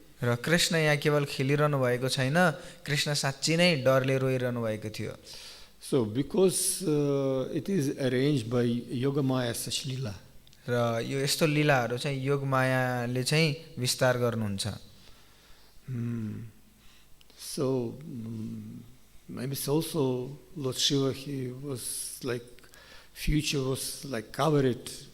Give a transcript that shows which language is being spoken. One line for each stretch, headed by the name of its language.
Nepali: र कृष्ण यहाँ केवल खेलिरहनु भएको छैन, कृष्ण साँच्चै नै डरले रोइरहनु भएको थियो.
English: So because it is arranged by Yogamaya such lila.
Nepali: र यो यस्तो लीलाहरू चाहिँ योगमायाले चाहिँ विस्तार गर्नुहुन्छ.
English: So maybe also Lord Shiva, he was like future was like covered.